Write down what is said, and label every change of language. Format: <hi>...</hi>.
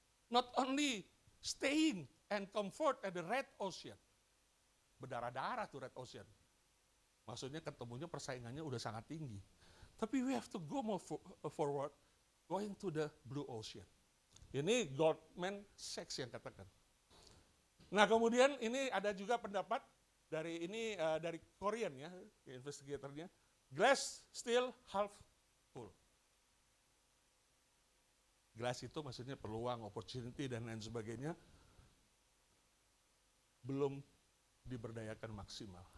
<en>not only staying and comfort at the red ocean.</en> <id>Berdarah-darah tuh</id> <en>red ocean.</en> <id>Maksudnya ketemunya persaingannya udah sangat tinggi. Tapi</id> <en>we have to go more forward, going to the blue ocean.</en> <id>Ini Goldman Sachs yang katakan. Nah kemudian ini ada juga pendapat dari dari Korean ya, investigatornya.</id> <en>Glass still half full.</en> <id>Glass itu maksudnya peluang, opportunity dan lain sebagainya belum diberdayakan maksimal.</id>